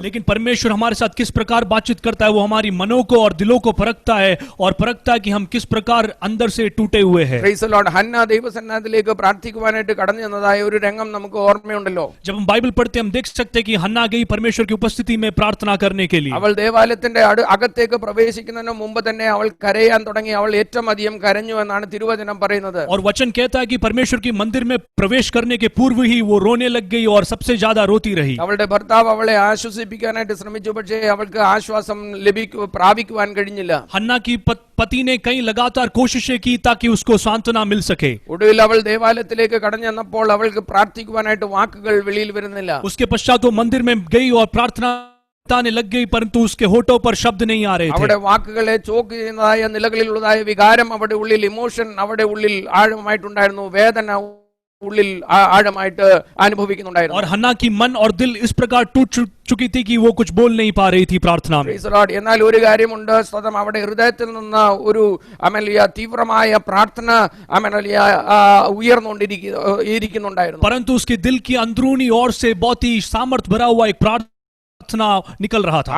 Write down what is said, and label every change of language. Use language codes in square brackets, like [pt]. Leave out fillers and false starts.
[hi] लेकिन परमेश्वर हमारे साथ किस प्रकार बातचीत करता है, वो हमारी मनों को और दिलों को परखता है और परखता है कि हम किस प्रकार अंदर से टूटे हुए हैं. [en] Praise the lord. [ml] ഹന്ന ദൈവസന്നിധിയിലേക്ക് പ്രാർത്ഥിക്കുവാനായിട്ട് കടന്നു ചെന്നതായ ഒരു രംഗം നമുക്ക് ഓർമ്മയുണ്ടല്ലോ. [hi] जब हम बाइबल पढ़ते हम देख सकते हैं कि हन्ना गई परमेश्वर की उपस्थिति में प्रार्थना करने के लिए. [ml] അവൾ ദേവാലയത്തിന്റെ അകത്തേക്ക് പ്രവേശിക്കുന്നതിന് മുമ്പ് തന്നെ അവൾ കരയാൻ തുടങ്ങി. അവൾ ഏറ്റവും അധികം കരഞ്ഞു എന്നാണ് തിരുവചനം പറയുന്നത്. [hi] और वचन कहता है कि परमेश्वर की मंदिर में प्रवेश करने के पूर्व ही वो रोने लग गई और सबसे ज्यादा रोती रही. [ml] അവളുടെ ഭർത്താവ് അവളെ ആശ്വസിപ്പിക്കാനായിട്ട് ശ്രമിച്ചു, പക്ഷേ അവൾക്ക് ആശ്വാസം പ്രാപിക്കുവാൻ കഴിഞ്ഞില്ല. [hi] हन्ना की पति ने कई लगातार कोशिशें की ताकि उसको सांत्वना मिल सके. [ml] ഒടുവിൽ അവൾ ദേവാലയത്തിലേക്ക് കടന്നു ചെന്നപ്പോൾ അവൾക്ക് പ്രാർത്ഥിക്കുവാനായിട്ട് വാക്കുകൾ വെളിയിൽ വരുന്നില്ല. [hi] उसके पश्चात वो मंदिर में गई और प्रार्थना ताने लग गई, परंतु उसके होठों पर शब्द नहीं आ रहे थे. [ml] അവിടെ വാക്കുകളെ ചോക്ക് ചെയ്യുന്നതായ നിലകളിലുള്ളതായ വികാരം അവിടെ ഉള്ളിൽ, ഇമോഷൻ അവിടെ ഉള്ളിൽ ആഴമായിട്ടുണ്ടായിരുന്നു. വേദന ഉള്ളിൽ ആഴമായിട്ട് അനുഭവിക്കുന്നുണ്ടായിരുന്നു. [hi] और हन्ना की मन और दिल इस प्रकार टूट चुकी थी कि वो कुछ बोल नहीं पा रही थी प्रार्थना में. [ml] എന്നാൽ ഒരു കാര്യമുണ്ട്, സ്വതം അവിടെ ഹൃദയത്തിൽ നിന്ന് ഒരു അമലിയ തീവ്രമായ പ്രാർത്ഥന അമലിയ ഉയർന്നുകൊണ്ടിരിക്കുന്നുണ്ടായിരുന്നു. [hi] परंतु उसके दिल की अंदरूनी ओर से बहुत ही सामर्थ्य भरा हुआ एक प्रार्थना निकल रहा था.